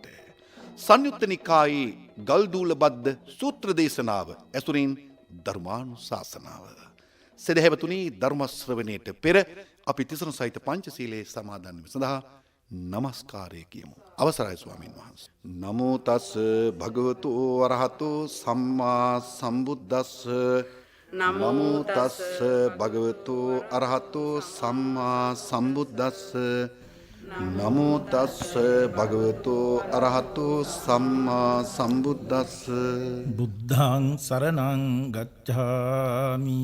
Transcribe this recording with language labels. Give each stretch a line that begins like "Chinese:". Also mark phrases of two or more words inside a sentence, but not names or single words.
Sinhala: සංයුත්ත නිකායේ ගල්දූලබද්ද සූත්‍ර දේශනාව ඇසුරින් ධර්මානුශාසනාව. සදහැවතුනි, ධර්ම ශ්‍රවණයට පෙර අපි තිසරණ සහිත පංචශීලයේ සමාදන් වීම සඳහා නමස්කාරය කියමු. අවසරයි ස්වාමීන් වහන්සේ.
Pali: නමෝ තස් භගවතු වරහතු සම්මා සම්බුද්දස්ස. නමෝ තස් භගවතු අරහතු සම්මා සම්බුද්දස්ස. නමෝ තස් භගවතු අරහතු සම්මා සම්බුද්දස්ස. බුද්ධං සරණං ගච්ඡාමි.